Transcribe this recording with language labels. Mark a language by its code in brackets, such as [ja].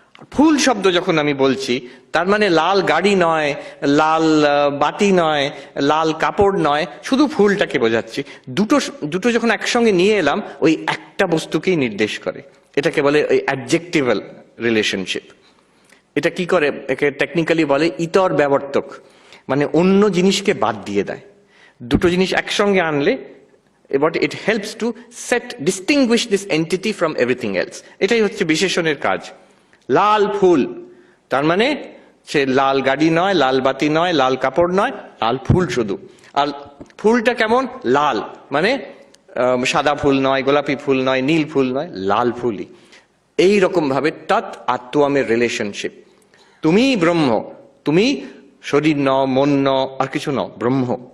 [bn] ফুল শব্দ যখন আমি বলছি তার মানে লাল গাড়ি নয়, লাল বাতি নয়, লাল কাপড় নয়, শুধু ফুলটাকে বোঝাচ্ছি। দুটো দুটো যখন একসঙ্গে নিয়ে এলাম ওই একটা বস্তুকেই নির্দেশ করে। এটাকে বলে ওই অ্যাডজেক্টিভাল রিলেশনশিপ। এটা কি করে, একে টেকনিক্যালি বলে ইতর ব্যবর্তক, মানে অন্য জিনিসকে বাদ দিয়ে দেয়। দুটো জিনিস একসঙ্গে আনলে [en] but it helps to distinguish this entity from everything else. [bn] এটাই হচ্ছে বিশেষণের কাজ। লাল ফুল তার মানে সে লাল গাড়ি নয়, লাল বাতি নয়, লাল কাপড় নয়, লাল ফুল শুধু। আর ফুলটা কেমন, লাল মানে সাদা ফুল নয়, গোলাপি ফুল নয়, নীল ফুল নয়, লাল ফুলই। এই রকম ভাবে তৎ আত্মমের রিলেশনশিপ। তুমি ব্রহ্ম, তুমি শরীর ন, মন ন, আর কিছু ন, ব্রহ্ম।